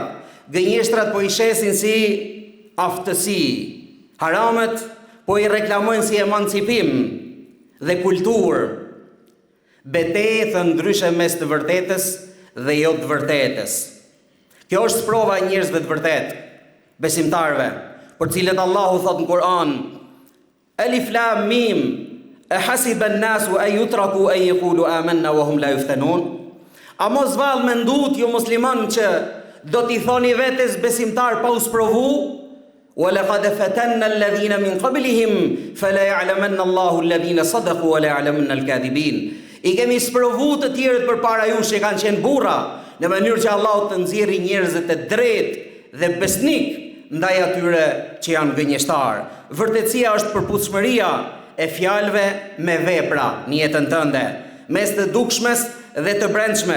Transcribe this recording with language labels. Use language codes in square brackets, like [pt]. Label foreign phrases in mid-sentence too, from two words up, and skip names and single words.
[sq] Gënjeshtrat po i shesin si aftësi, haramet po i reklamojnë si emancipim dhe kulturë. Betejë të ndryshe mes të vërtetës dhe jo të vërtetës. Kjo është sprova e njerëzve të vërtet, besimtarve, për cilët Allahu thot në Kur'an: [ar] "الم أحسب الناس أن يتركوا أن يقولوا آمنا وهم لا يفتنون." [sq] A mos vallë mendut ju musliman që do t'i thoni vetes besimtar pa u sprovu? [ar] "ولقد فتنا الذين من قبلهم فليعلمن الله الذين صدقوا وليعلمن الكاذبين." [sq] I kemi sprovu të tjerët përpara jush që kanë qenë burra, në mënyrë që Allahu të nxjerrë njerëzit e drejtë dhe besnik ndaj atyre që janë gënjeshtar. Vërtetësia është përputhshmëria e fjalëve me vepra në jetën tënde, mes të dukshmes dhe të brendshmes.